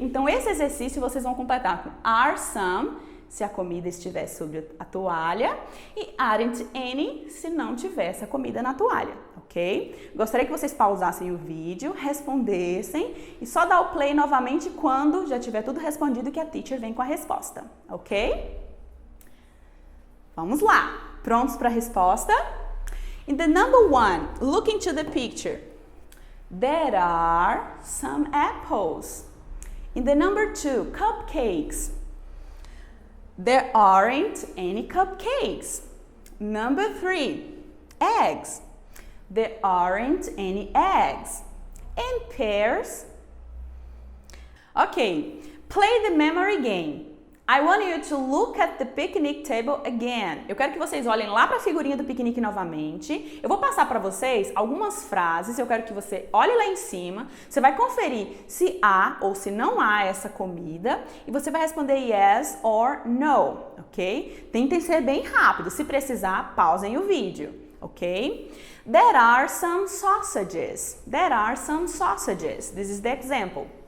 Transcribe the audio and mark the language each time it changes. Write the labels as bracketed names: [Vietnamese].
[Portuguese] Então, esse exercício vocês vão completar com are some, se a comida estiver sobre a toalha, e aren't any, se não tivesse a comida na toalha, ok? Gostaria que vocês pausassem o vídeo, respondessem e só dá o play novamente quando já tiver tudo respondido que a teacher vem com a resposta, ok? Vamos lá, prontos para a resposta? [English] In the number 1, look into the picture. There are some apples. In the number 2, cupcakes. There aren't any cupcakes. Number 3, eggs. There aren't any eggs. And pears. Okay, play the memory game. I want you to look at the picnic table again. [Portuguese] Eu quero que vocês olhem lá para a figurinha do piquenique novamente. Eu vou passar para vocês algumas frases. Eu quero que você olhe lá em cima. Você vai conferir se há ou se não há essa comida. E você vai responder [English] yes or no, [Portuguese] ok? Tentem ser bem rápido. Se precisar, pausem o vídeo, ok? [English] There are some sausages. There are some sausages. This is the example.